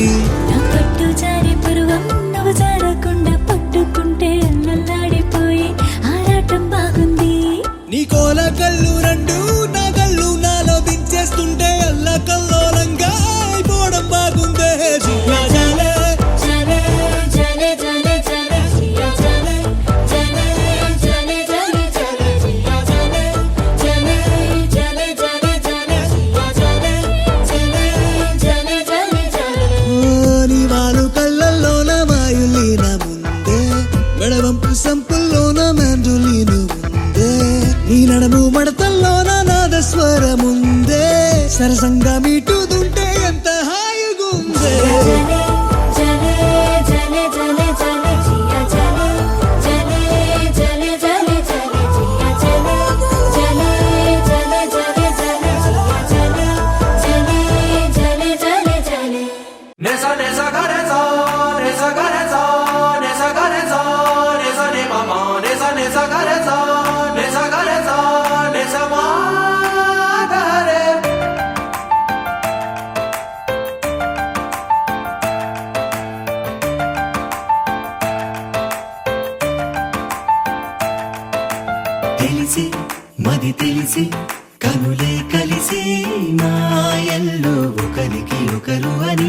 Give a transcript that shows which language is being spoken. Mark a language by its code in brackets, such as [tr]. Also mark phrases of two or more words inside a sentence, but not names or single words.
[te] నా పట్టు జారి పరువం నువ్వు జారకుండా పట్టుకుంటే అల్లల్లాడిపోయి ఆరాటం బాగుంది నీ కోల కళ్ళు రెండు నా కళ్ళు నాలో దించేస్తుంటే అల్ల కల్లోలంగా అయిపోవడం బాగుందే [hi] जिया जले जले जले जले जले जिया जले जले जले जले जले जिया जले जले जले जले जले जिया जले जले जले जले जले [te] నీ వాలు కళ్ళల్లోన మాయులీన ముందే మెడవంపు సంపుల్లోన మ్యాండులీన ఉందే నీ నడుము మడతల్లోన నాదస్వరముందే సరసంగా మీటుదుంటే ఎంత హాయిగుందే [hi] जले जले जले जले जले जिया जले जले जले जले जले जिया जले जले जले जले जले जिया जले जले जले जले जले Nesa nesa gareza, nesa gareza, nesa gareza, nesa ne mama, nesa nesa gareza, nesa gareza, nesa ma gare. [te] తెలిసి మది తెలిసి కనులే కలిసి మాయల్లో ఒకరికి ఒకరు అని